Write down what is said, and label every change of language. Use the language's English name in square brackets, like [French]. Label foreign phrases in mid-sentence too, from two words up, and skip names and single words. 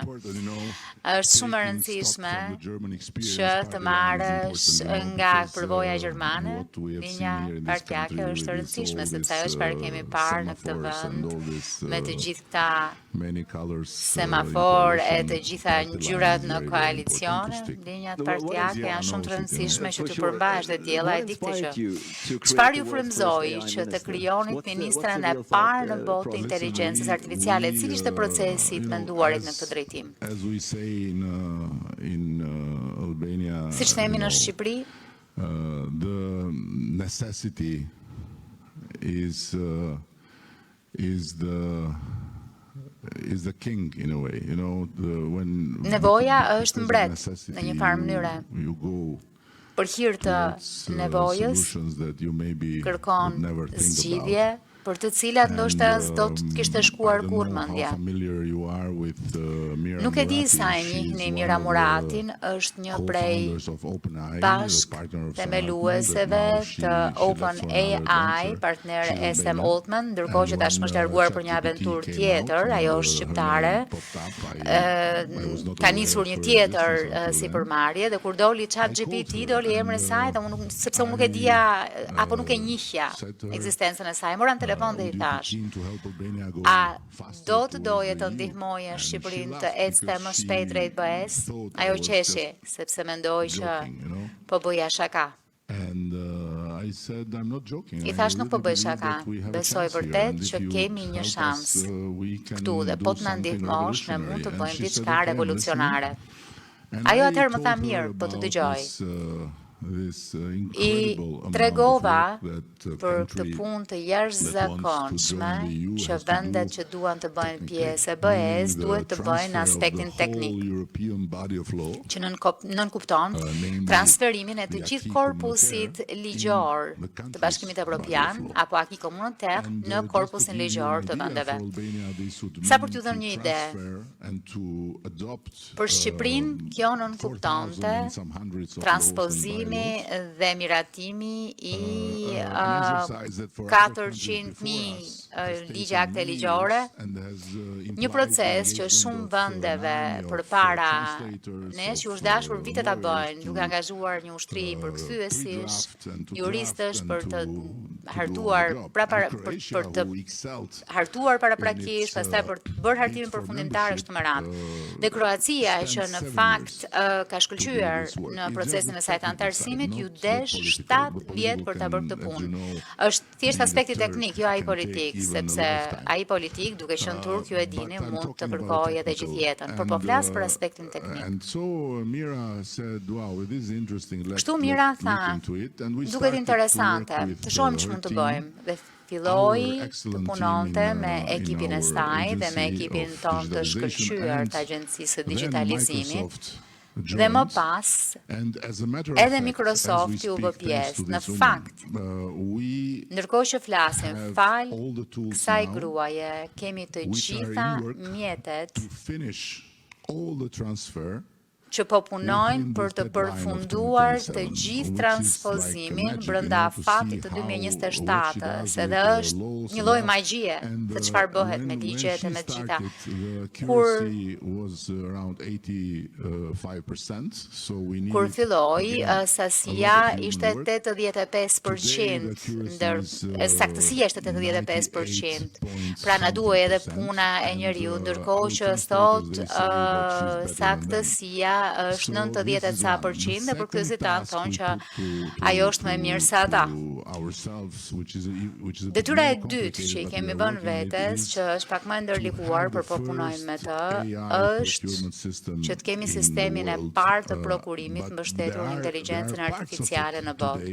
[Albanian] Është shumë e rëndësishme që të marrësh nga përvoja gjermane, linja partijake është e rëndësishme, sepse ajo çfarë kemi parë në këtë vend me të gjithë këta semafor e të gjitha ngjyrat në koalicione, linjat partijake janë shumë të rëndësishme që të përmbash. Diella, e di këtë që. Çfarë ju frymëzoi që të krijonit ministren e parë në botë të inteligjencës artificiale? Cili ishte procesi i menduarit në këtë drejtim? Siç themi në Shqipëri, [English] the necessity is the king in a way, [Albanian] nevoja është mbret në një farë mënyre. Për hir të nevojës kërkon zgjidhje për të cilat ndoshta s'do të kishte shkuar [English] I don't [Albanian] kur [English] know how [Albanian] mendja. [English] familiar you are with, Mira [Albanian] Nuk e di [English] Murati. [Albanian] sa e [English] She's [Albanian] njihni [English] one [Albanian] Mira [English] of the [Albanian] Muratin, është një prej [English] co-founders of OpenAI, [Albanian] bashk [English] partner of Sam [Albanian] themelueseve [English] Altman, [Albanian] të [English] that now she left for [Albanian] OpenAI, [English] another venture. [Albanian] partner [English] She's [Albanian] e [English] in [Albanian] Sam [English] Bela. [Albanian] Altman, ndërkohë që [English] And [Albanian] tashmë [English] when, [Albanian] është larguar për një [English] ChatGPT [Albanian] aventurë [English] came [Albanian] tjetër, [English] out, [Albanian] ajo [English] and, [Albanian] është [English] her [Albanian] shqiptare. [English] name popped up, I was not [Albanian] Ka [English] aware [Albanian] nisur [English] of [Albanian] një [English] her [Albanian] tjetër [English] existence until [Albanian] si [English] then. [Albanian] përmarrje dhe kur doli [English] I [Albanian] ChatGPT [English] called her [Albanian] doli emri i [English] and, [Albanian] saj dhe sepse unë nuk e dija apo nuk e njihja [English] said to her, [Albanian] ekzistencën e saj. Mora në telefon dhe i [English] would you be [Albanian] thash: [English] keen to help Albania go [Albanian] a [English] faster [Albanian] do të [English] towards [Albanian] doje [English] the [Albanian] të [English] EU? [Albanian] ndihmoje [English] And she [Albanian] Shqipërinë të [English] laughed [Albanian] ecte [English] because [Albanian] më [English] she [Albanian] shpejt drejt BE-s? [English] thought I [Albanian] Ajo [English] was [Albanian] qeshi, [English] just [Albanian] sepse mendoi që [English] joking, you know? [Albanian] po bëja shaka. [English] And I said, I'm not joking. I I [Albanian] thash nuk po [English] really [Albanian] bëj [English] believe [Albanian] shaka. [English] that we have a [Albanian] Besoj [English] chance here, [Albanian] vërtet [English] and if [Albanian] që [English] you [Albanian] kemi një [English] help [Albanian] shans [English] us, we can [Albanian] këtu dhe [English] do [Albanian] po të na [English] something [Albanian] ndihmosh ne mund të [English] revolutionary. [Albanian] bëjmë [English] And she said, [Albanian] diçka [English] okay, I'm [Albanian] revolucionare. [English] listening. And [Albanian] Ajo [English] I [Albanian] atëherë më tha [English] told her [Albanian] mirë, po të [English] about [Albanian] dëgjoj. [English] this [Albanian] I [English] incredible amount of [Albanian] tregova [English] work that [Albanian] për këtë [English] country [Albanian] punë të [English] that [Albanian] jashtëzakonshme [English] wants to join the EU [Albanian] që [English] has to [Albanian] vendet [English] do [Albanian] që duan të bëjnë [English] technically, [Albanian] pjesë e [English] meaning [Albanian] BE-s [English] the [Albanian] duhet të bëjnë [English] transfer of [Albanian] aspektin [English] the [Albanian] teknik, [English] whole European body of law, [Albanian] që nënkupton [English] namely [Albanian] transferimin e të [English] the [Albanian] gjithë [English] acquis [Albanian] korpusit [English] communautaire [Albanian] ligjor [English] in the [Albanian] të [English] country's [Albanian] Bashkimit [English] body of [Albanian] Evropian [English] law. [Albanian] apo acquis communautaire [English] And, [Albanian] në [English] just [Albanian] korpusin [English] to give you [Albanian] ligjor [English] an [Albanian] të [English] idea, [Albanian] vendeve. [English] for Albania, this would [Albanian] Sa për [English] mean [Albanian] t'ju dhënë [English] to [Albanian] një ide, [English] transfer and to adopt, [Albanian] për Shqipërinë kjo [English] 4,000 [Albanian] nënkuptonte [English] and some hundreds of laws and [Albanian] transpozimi [English] bylaws. [Albanian] dhe miratimi i [English] An exercise that for other countries [Albanian] 400.000 [English] before us has taken [Albanian] ligje akte [English] many [Albanian] ligjore, [English] years and has, [Albanian] një [English] implied [Albanian] proces [English] the [Albanian] që shumë [English] engagement of an [Albanian] vendeve [English] army of, [Albanian] përpara [English] translators, [Albanian] nesh ju [English] of, [Albanian] është dashur vite ta [English] lawyers [Albanian] bëjnë, duke [English] to, [Albanian] angazhuar një ushtri përkthyesish, [English] pre-draft and to [Albanian] juristësh [English] draft [Albanian] për [English] and [Albanian] të [English] to do [Albanian] hartuar [English] all the job. [Albanian] para [English] And Croatia, [Albanian] për të [English] who excelled [Albanian] hartuar [English] in [Albanian] paraprakisht, [English] its, [Albanian] pastaj për të bërë hartimin [English] bid for [Albanian] përfundimtar është më radh. [English] membership, [Albanian] Dhe Kroacia që [English] spent [Albanian] në [English] 7 [Albanian] fakt [English] years [Albanian] ka shkëlqyer [English] this work. [Albanian] në [English] It's [Albanian] procesin [English] just [Albanian] e [English] the [Albanian] saj të [English] technical [Albanian] antarësimit, [English] side, [Albanian] ju [English] not the [Albanian] desh [English] political. [Albanian] 7 [English] The [Albanian] vjet për ta bërë [English] political [Albanian] këtë [English] can, as you [Albanian] punë. [English] know, [Albanian] Është thjesht [English] being a [Albanian] aspekti [English] Turk [Albanian] teknik, jo ai [English] can [Albanian] politik, [English] take even a [Albanian] sepse [English] lifetime. [Albanian] ai politik, duke qenë turk, ju e dini, [English] But I'm [Albanian] mund të [English] talking about [Albanian] kërkojë edhe [English] technical. [Albanian] gjithë jetën, por po [English] And, [Albanian] flas për aspektin teknik. [English] And so Mira said, wow, this is interesting. [Albanian] Kështu Mira [English] Let's [Albanian] tha, [English] look into it. And we [Albanian] duket [English] started to [Albanian] interesante, [English] work with [Albanian] të shohim [English] her [Albanian] ç'mund të [English] team. [Albanian] bëjmë. Dhe filloi [English] Our [Albanian] të [English] excellent [Albanian] punonte [English] team in, [Albanian] me [English] in [Albanian] ekipin e [English] our [Albanian] saj dhe me [English] agency [Albanian] ekipin [English] of [Albanian] ton të [English] digitalization, [Albanian] shkëlqyer [English] and [Albanian] të agjencisë së [English] then [Albanian] digitalizimit. [English] Microsoft [Albanian] Dhe më [English] joined. [Albanian] pas, [English] And as a matter of [Albanian] edhe [English] fact, [Albanian] Microsofti [English] as we [Albanian] u bë [English] speak, thanks [Albanian] pjesë. [English] to [Albanian] Në [English] this woman, [Albanian] fakt, [English] we [Albanian] ndërkohë që flasim, [English] have [Albanian] fal [English] all the tools [Albanian] kësaj [English] now [Albanian] gruaje, kemi të [English] which are [Albanian] gjitha [English] in work [Albanian] mjetet [English] to finish all the transfer [Albanian] që po punojnë [English] within [Albanian] për [English] this [Albanian] të [English] deadline of [Albanian] përfunduar të [English] 2027, [Albanian] gjithë [English] which is [Albanian] transpozimin [English] like a magic, [Albanian] brenda [English] to [Albanian] fatit [English] see [Albanian] të [English] what she [Albanian] 2027, [English] does [Albanian] se [English] with [Albanian] dhe [English] the [Albanian] është [English] laws [Albanian] një [English] and [Albanian] lloj [English] that. [Albanian] magjie [English] And, [Albanian] se çfarë bëhet me [English] when [Albanian] ligjet e [English] she [Albanian] me të gjitha. [English] started, the [Albanian] Kur [English] accuracy was around 85%, so we needed [Albanian] Kur filloi, [English] again, [Albanian] sasia [English] a lot of [Albanian] ishte [English] human work. [Albanian] 85%, saktësia ishte 85%. Pra na [English] 98 [Albanian] duhej edhe [English] something [Albanian] puna e [English] percent. [Albanian] njeriu, [English] And, [Albanian] ndërkohë [English] our [Albanian] që [English] translators, [Albanian] sot [English] they say that she's better than them. [Albanian] saktësia është 90% dhe përkthyesit tanë thonë që ajo është më mirë se ata. Detyra e dytë që i kemi vënë vetes, që është pak më e ndërlikuar, por po punojmë me të, është që të kemi sistemin e parë të prokurimit mbështetur në inteligjencën artificiale në botë.